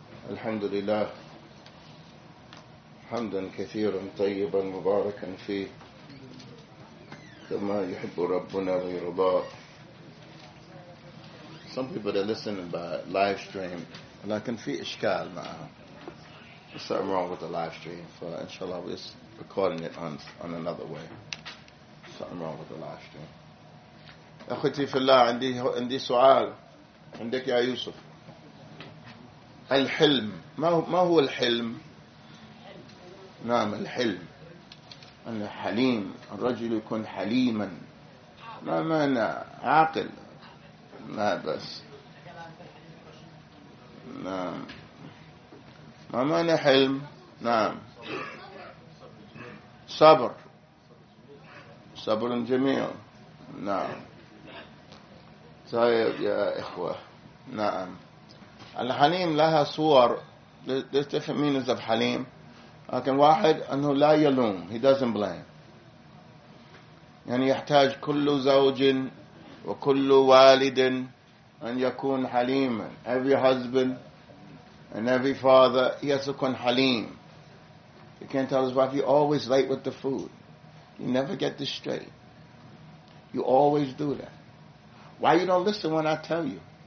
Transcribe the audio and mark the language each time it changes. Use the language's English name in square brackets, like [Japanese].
[Arabic] الحمد لله حمدا كثيرا طيبا مباركا فيه كما يحب ربنا ويرضاه. [English] Some people that listen by live stream, [Arabic] لكن في إشكال معهم. [English] There's something wrong with the live stream. So inshallah we're recording it on another way. Something wrong with the live stream. [Arabic] أخوتي في الله عندي سؤال عندك يا يوسف. الحلم ما هو الحلم؟ نعم الحلم أن حليم، الرجل يكون حليما، ما معنى عاقل، لا بس نعم ما معنى حلم؟ نعم صبر جميل. نعم طيب يا إخوة. نعم الحليم لها صور. [English] There's different meanings of حليم. [Arabic] لكن واحد أنه لا يلوم, [English] he doesn't blame. [Arabic] يعني يحتاج كل زوج وكل والد أن يكون حليما. [English] Every husband and every father, he has to [Arabic] يكون حليم. [English] You can't tell his wife, you're always late with the food. You never get this straight. You always do that. Why you don't listen when I tell you?